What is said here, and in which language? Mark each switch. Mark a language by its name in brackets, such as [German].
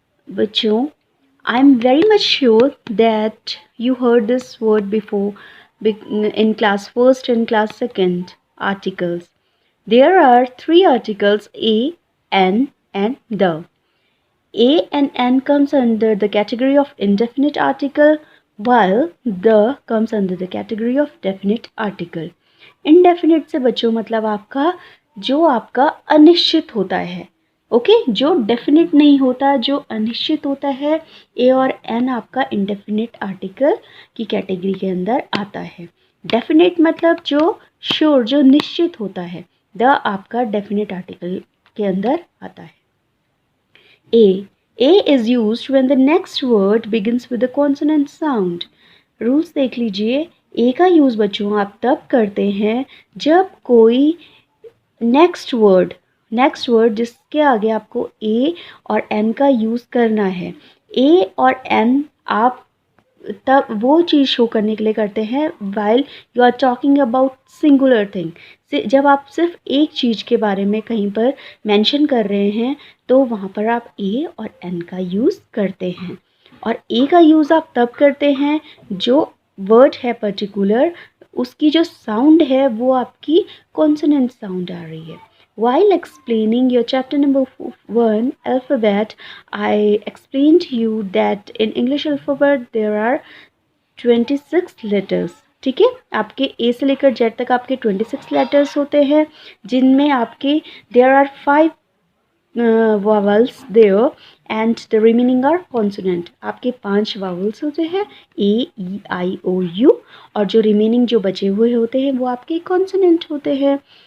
[Hindi] बच्चों, [English] I am very much sure that you heard this word before in class first and class second, articles. There are three articles, a, an, and the. A and an comes under the category of indefinite article, while the comes under the category of definite article. [Hindi] Indefinite से बच्चों मतलब आपका जो आपका अनिश्चित होता है, okay, जो डेफिनेट नहीं होता, जो अनिश्चित होता है, ए और एन आपका इंडेफिनिट आर्टिकल की कैटेगरी के अंदर आता है. डेफिनेट मतलब जो श्योर, जो निश्चित होता है, द आपका डेफिनेट आर्टिकल के अंदर आता है. [English] A. A is used when the next word begins with a consonant sound. [Hindi] Rules देख लीजिए. ए का यूज़ बच्चों आप तब करते हैं जब कोई नेक्स्ट वर्ड जिसके आगे आपको ए और एन का यूज़ करना है. ए और एन आप तब वो चीज़ शो करने के लिए करते हैं [English] While you are talking about singular thing. [Hindi] जब आप सिर्फ एक चीज़ के बारे में कहीं पर मेंशन कर रहे हैं तो वहाँ पर आप ए और एन का यूज़ करते हैं. और ए का यूज़ आप तब करते हैं जो वर्ड है पर्टिकुलर, उसकी जो साउंड है वो आपकी कॉन्सोनेंट साउंड आ रही है. [English] While explaining your chapter number 1, alphabet, I explained you that in English alphabet there are 26 letters. [Hindi] ठीक है, आपके ए से लेकर जेड तक आपके 26 लेटर्स होते हैं, जिनमें आपके [English] there are 5 vowels there and the remaining are consonant. [Hindi] आपके 5 vowels होते हैं ए ई आई ओ यू, और जो रिमेनिंग जो बचे हुए होते हैं वो आपके कॉन्सोनेंट होते हैं.